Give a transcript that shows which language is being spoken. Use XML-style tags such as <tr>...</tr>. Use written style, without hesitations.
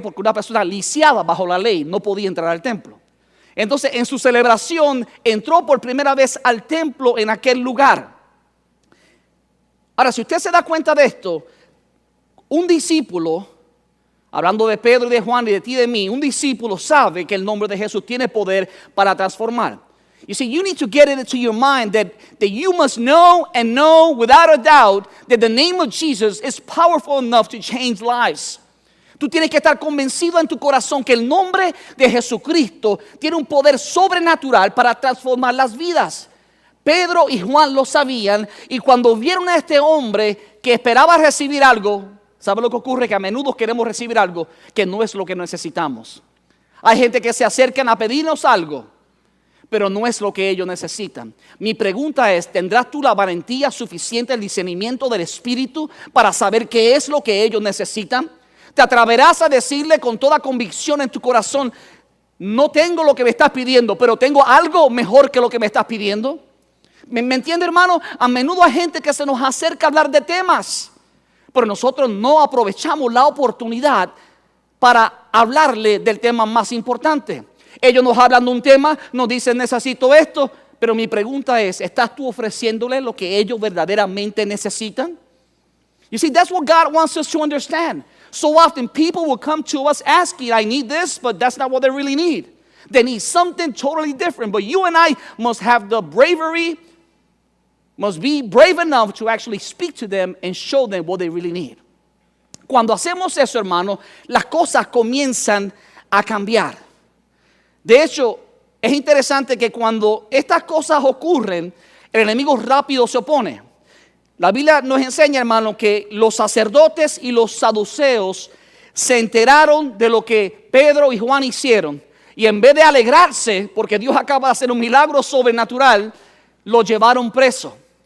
<es>Porque una persona lisiada bajo la ley no podía entrar al templo. Entonces, en su celebración entró por primera vez al templo en aquel lugar. Ahora, si usted se da cuenta de esto, un discípulo, hablando de Pedro y de Juan y de ti y de mí, un discípulo sabe que el nombre de Jesús tiene poder para transformar.</es> <en>You see, you need to get it into your mind that you must know and know without a doubt that the name of Jesus is powerful enough to change lives.</en> <es>Tú tienes que estar convencido en tu corazón que el nombre de Jesucristo tiene un poder sobrenatural para transformar las vidas. Pedro y Juan lo sabían, y cuando vieron a este hombre que esperaba recibir algo, ¿sabe lo que ocurre? Que a menudo queremos recibir algo que no es lo que necesitamos. Hay gente que se acercan a pedirnos algo, pero no es lo que ellos necesitan. Mi pregunta es, ¿tendrás tú la valentía suficiente, el discernimiento del Espíritu para saber qué es lo que ellos necesitan? ¿Te atreverás a decirle con toda convicción en tu corazón: no tengo lo que me estás pidiendo, pero tengo algo mejor que lo que me estás pidiendo? ¿Me entiende, hermano? A menudo hay gente que se nos acerca a hablar de temas, pero nosotros no aprovechamos la oportunidad para hablarle del tema más importante. Ellos nos hablan de un tema, nos dicen: necesito esto, pero mi pregunta es, ¿estás tú ofreciéndole lo que ellos verdaderamente necesitan?</es> <en>You see, that's what God wants us to understand. So often people will come to us asking, I need this, but that's not what they really need. They need something totally different. But you and I must have the bravery, must be brave enough to actually speak to them and show them what they really need.</en> <es>Cuando hacemos eso, hermano, las cosas comienzan a cambiar. De hecho, es interesante que cuando estas cosas ocurren, el enemigo rápido se opone. La Biblia nos enseña, hermano, que los sacerdotes y los saduceos se enteraron de lo que Pedro y Juan hicieron, y en vez de alegrarse porque Dios acaba de hacer un milagro sobrenatural, lo llevaron preso.</es>